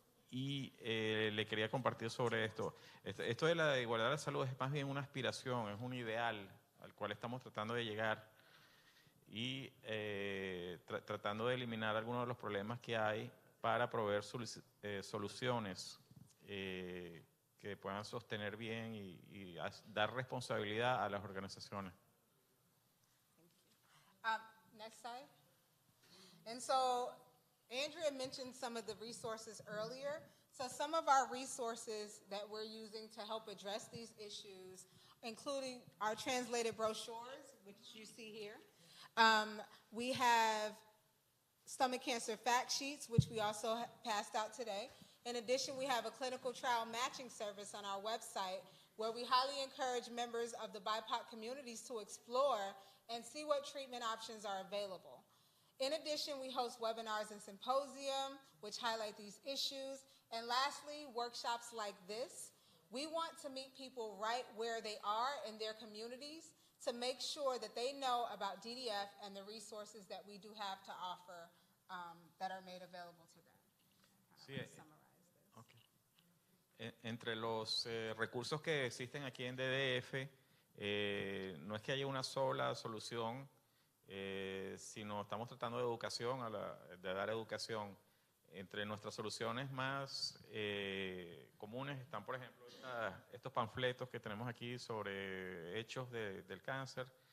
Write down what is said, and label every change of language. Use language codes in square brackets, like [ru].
[es] Y le quería compartir sobre esto. Esto de la igualdad de la salud es más bien una aspiración, es un ideal al cual estamos tratando de llegar y tratando de eliminar algunos de los problemas que hay para proveer soluciones que puedan sostener bien y dar responsabilidad a las organizaciones. [en] Next slide. And so Andrea mentioned some of the resources earlier. So some of our resources that we're using to help address these issues, including our translated brochures, which you see here. We have stomach cancer fact sheets, which we also passed out today. In addition, we have a clinical trial matching service on our website where we highly encourage members of the BIPOC communities to explore and see what treatment options are available. In addition, we host webinars and symposium, which highlight these issues. And lastly, workshops like this. We want to meet people right where they are in their communities to make sure that they know about DDF and the resources that we do have to offer that are made available to them. [es] Sí, entre los recursos que existen aquí en DDF, no es que haya una sola solución, sino estamos tratando de educación, de dar educación. Entre nuestras soluciones más comunes están, por ejemplo, estos panfletos que tenemos aquí sobre hechos del cáncer.